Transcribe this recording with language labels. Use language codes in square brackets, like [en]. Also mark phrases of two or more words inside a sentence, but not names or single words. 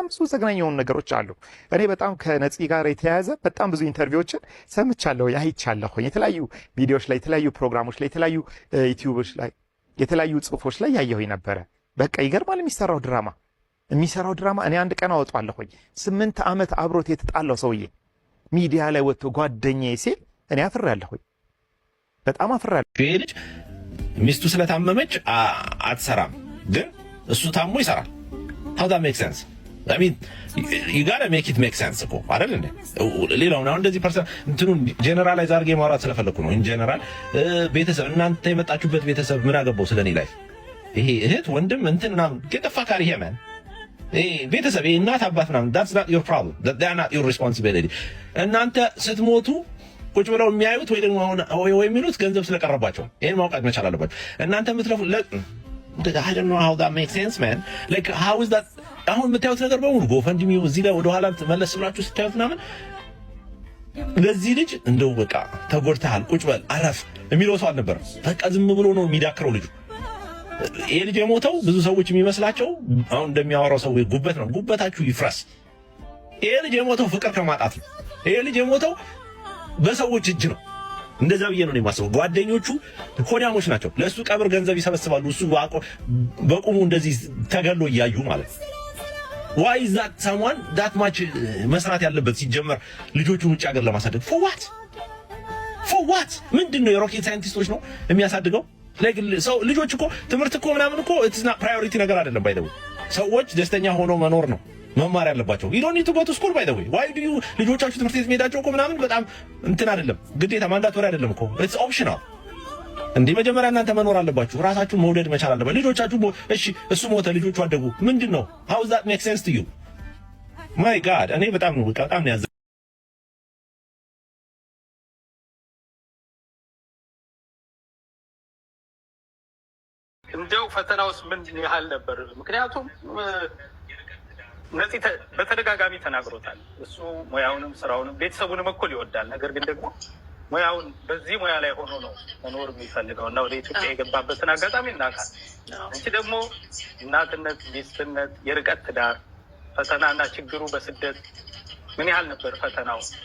[am] ብዙ ዘግናኝ የሆኑ ነገሮች አሉ። እኔ በጣም ከነፂ ጋር የተያያዘ በጣም ብዙ ኢንተርቪዎችን ሰምቻለሁ፣ አይቻለሁ። የተለያዩ ቪዲዮዎች ላይ፣ የተለያዩ ፕሮግራሞች ላይ፣ የተለያዩ ዩቲዩቦች ላይ፣ የተለያዩ ጽሁፎች ላይ ያየሁኝ ነበረ። በቃ ይገርማል የሚሰራው ድራማ። እኔ አንድ ቀን አወጣለሁኝ 8 ዓመት አብሮት የተጣለው ሰውዬ ሚዲያ ላይ ወጥቶ ጓደኛዬ ሲል እኔ አፍሬያለሁኝ። በጣም አፍሬያለሁ። ይሄ ልጅ ሚስቱ ስለታመመች አትሰራም፣ ግን እሱ ታሞ ይሰራል። [en] how that makes sense? I mean you got to make it make sense [am] እኮ አይደል እንዴ? ሌላው ነው እንደዚህ ፐርሰን እንትኑን ጀነራላይዝ አድርጌ ማውራት ስለፈለኩ ነው። [en] in general [am] ቤተሰብ፣ እናንተ የመጣችሁበት ቤተሰብ ምን አገባው ስለኔ ላይፍ? ይሄ እህት ወንድም እንትን ምናምን ገጠፋካሪ ሄመን ቤተሰብ እናት አባት ምናምን [en] that's not your problem, that's not your responsibility። [am] እናንተ ስትሞቱ ቁጭ ብለው የሚያዩት ወይ ደግሞ ወይ የሚሉት ገንዘብ ስለቀረባቸው ይሄን ማውቃት መቻል አለባቸው። እናንተ የምትለፉ [en] I don't know how that makes sense man, like how is that? [am] አሁን የምታዩት ነገር በሙሉ ጎፈንድሚው እዚህ ላይ ወደ ኋላ መለስ ብላችሁ ስታዩት ምናምን ለዚህ ልጅ እንደው በቃ ተጎድተሃል ቁጭ በል አረፍ የሚለው ሰው አልነበረም። በቃ ዝም ብሎ ነው የሚዳክረው ልጁ። ይሄ ልጅ የሞተው ብዙ ሰዎች የሚመስላቸው አሁን እንደሚያወራው ሰው ጉበት ነው። ጉበታችሁ ይፍረስ። ይሄ ልጅ የሞተው ፍቅር ከማጣት ነው። ይሄ ልጅ የሞተው በሰዎች እጅ ነው። እንደዛ ብዬ ነው የማስበው። ጓደኞቹ ኮዳሞች ናቸው። ለሱ ቀብር ገንዘብ ይሰበስባሉ። እሱ በቁሙ እንደዚህ ተገሎ እያዩ ማለት ነው። [en] why is that someone that much [am] መስራት ያለበት ሲጀመር ልጆቹን ውጭ ሀገር ለማሳደግ [en] for what [am] ምንድነው? የሮኬት ሳይንቲስቶች ነው የሚያሳድገው? ሰው ልጆች እኮ ትምህርት እኮ ምናምን እኮ [en] it's not priority [am] ነገር አይደለም። [en] by the way [am] ሰዎች ደስተኛ ሆኖ መኖር ነው መማር ያለባቸው። [en] you don't need to go to school by the way. why do you [am] ልጆቻችሁ ትምህርት ቤት መሄዳቸው እኮ ምናምን በጣም እንትን አይደለም፣ ግዴታ ማንዳቶሪ አይደለም እኮ [en] it's optional። [am] እንዴ መጀመሪያ እናንተ መኖር አለባችሁ፣ ራሳችሁን መውደድ መቻል አለባችሁ። ልጆቻችሁ እሺ እሱ ሞተ ልጆቹ አደጉ ምንድነው? [en] how does that make sense to you? my god [am] እኔ በጣም ነው ያዘ እንደው ፈተናውስ ምን ያህል ነበር? ምክንያቱም ነፂ በተደጋጋሚ ተናግሮታል። እሱ ሙያውንም ስራውንም ቤተሰቡንም እኩል ይወዳል። ነገር ግን ደግሞ ሙያውን በዚህ ሙያ ላይ ሆኖ ነው መኖር የሚፈልገው እና ወደ ኢትዮጵያ የገባበትን አጋጣሚ እናውቃለን። እንጂ ደግሞ እናትነት፣ ሚስትነት፣ የርቀት ትዳር ፈተናና ችግሩ በስደት ምን ያህል ነበር ፈተናው?